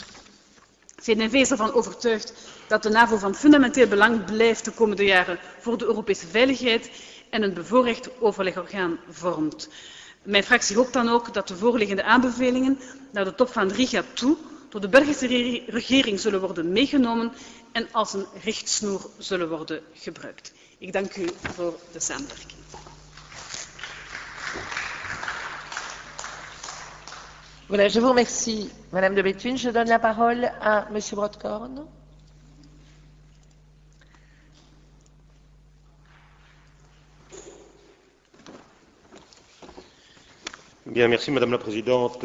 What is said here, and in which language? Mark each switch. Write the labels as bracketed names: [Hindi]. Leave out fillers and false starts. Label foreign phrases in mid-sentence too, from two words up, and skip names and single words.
[Dutch] CD&V is ervan overtuigd dat de NAVO van fundamenteel belang blijft de komende jaren voor de Europese veiligheid en een bevoorrecht overlegorgaan vormt. Mijn fractie hoopt dan ook dat de voorliggende aanbevelingen naar de top van Riga toe door de Belgische regering zullen worden meegenomen en als een richtsnoer zullen worden gebruikt. Ik dank u voor de samenwerking. [French] Voilà, je vous remercie, Madame de Béthune. Je donne la parole à Monsieur Brodkorn. Bien, merci Madame la Présidente.